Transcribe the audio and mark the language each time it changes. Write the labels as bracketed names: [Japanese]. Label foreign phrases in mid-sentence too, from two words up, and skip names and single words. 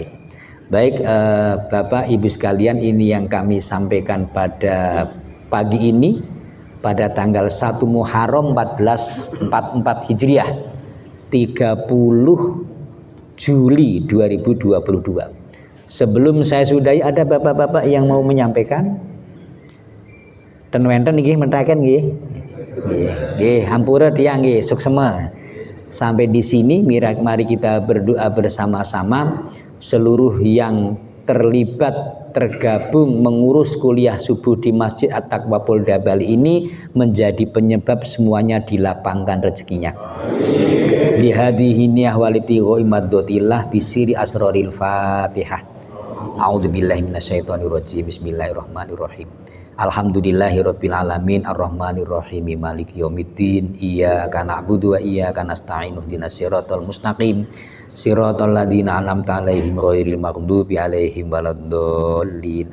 [Indonesian] Baik Bapak Ibu sekalian, ini yang kami sampaikan pada pagi ini, pada tanggal 1 Muharram 1444 Hijriah, 30 Juli 2022. Sebelum saya sudahi, ada bapak-bapak yang mau menyampaikan? [Balinese] Ten wenten nggih mentaken nggih. Nggih, hampura tiyang nggih, suksema. [Indonesian] Sampai di sini mari kita berdoa bersama-sama, seluruh yang terlibat tergabung mengurus kuliah subuh di Masjid At-Taqwa Polda Bali ini menjadi penyebab semuanya dilapangkan rezekinya. [Arabic] لهذه النية وابتغاء مرضاة الله بسر أسرار الفاتحة. أعوذ بالله من الشيطان الرجيم. بسم الله الرحمن الرحيم. الحمد لله رب العالمين الرحمن الرحيم مالك يوم الدين. إياك نعبد وإياك نستعين اهدنا الصراط المستقيم. صراط الذين أنعمت عليهم غير المغضوب عليهم ولا الضالين.